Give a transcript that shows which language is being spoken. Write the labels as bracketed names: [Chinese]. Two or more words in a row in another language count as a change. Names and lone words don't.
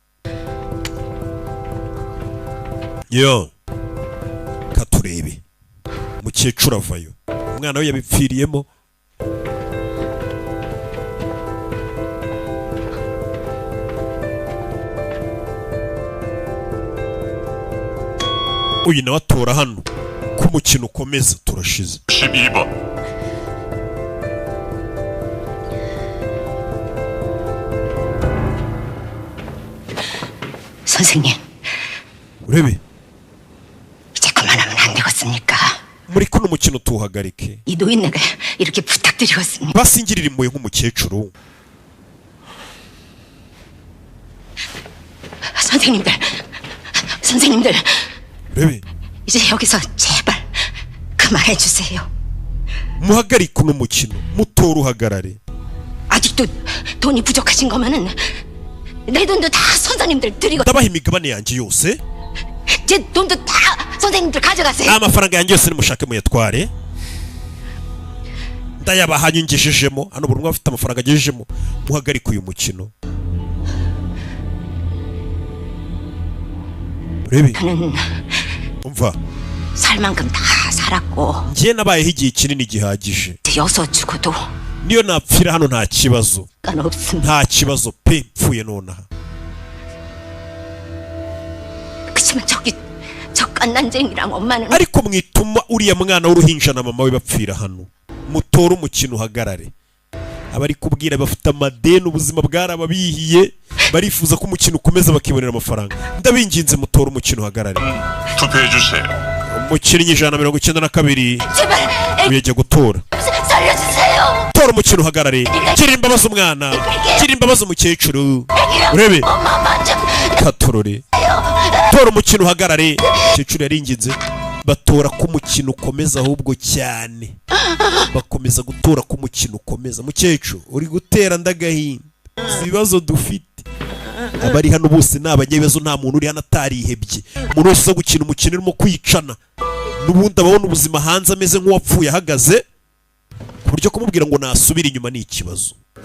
[Kinyarwanda] yo katurebe umukecuru avayo umwana we yabipfiriyemo uyu nawe atora hano ko umukino ukomeza turashize [Korean] 12번 선생님, [Kinyarwanda] urebe [Korean] 이제 그만하면 안 되겠습니까? [Kinyarwanda] muri kuno mukino tuhagarike [Korean] 이 노인네가 이렇게 부탁드리겠습니다. [Kinyarwanda] basingirira impuhwe nk'umukecuru [Korean] 선생님들, [Kinyarwanda] urebe [Korean] 이제 여기서 제발 그만해 주세요. [Kinyarwanda] muhagarike uno mukino mutora uhagarare [Korean] 아직도 돈이 부족하신 거면은 내 돈도 다 선생님들 드리고 [Kinyarwanda] ndabaha imigabane yanjye yose [Korean] 제 돈도 다 선생님들 가져가세요. [Kinyarwanda] amafaranga yanjye yose nimushake muyatware ndayabaha nyingishijemo hano buri umwe afite amafaranga agejejemo muhagarike uyu mukino urebe [Korean] 나는 [Kinyarwanda] umva [Korean] 살 만큼 다 살았고 [Kinyarwanda] njye nabayeho igihe kinini gihagije [Korean] 여서 죽어도 [Kinyarwanda] niyo napfira hano nta kibazo [Korean] 없습니다. [Kinyarwanda] nta kibazo pe mpfuye nonaha [Korean] 그치만 저 깐난쟁이랑 엄마는 [Kinyarwanda] ariko mwituma uriya mwana w'uruhinja na mama we bapfira hano mutora umukino uhagarare abari kubwira bafite amadeni ubuzima bwarababihiye barifuza ko umukino ukomeza bakibonera amafaranga ndabinginze mutora umukino uhagarare [Korean] 투표해 주세요. [Kinyarwanda] umukinnyi 192 [Korean] 제발 [Kinyarwanda] uyajya gutora [Korean] 살려주세요. [Kinyarwanda] tora umukino uhagarare gira imbabazi umwana gira imbabazi umukecuru urebe [Korean] 엄마만 좀 [Kinyarwanda] katorore tora umukino uhagarare umukecuru yaringinze batora ko umukino ukomeza ahubwo cyane bakomeza gutora ko umukino ukomeza mukecuru uri gutera ndagahinda ibibazo dufite abari hano bose ni abanyebibazo nta muntu uri hano atarihebye umuntu wese uza gukina umukino urimo kwicana n'ubundi ababona ubuzima hanze ameze nk'uwapfuye ahagaze ku buryo kumubwira ngo nasubire inyuma ni ikibazo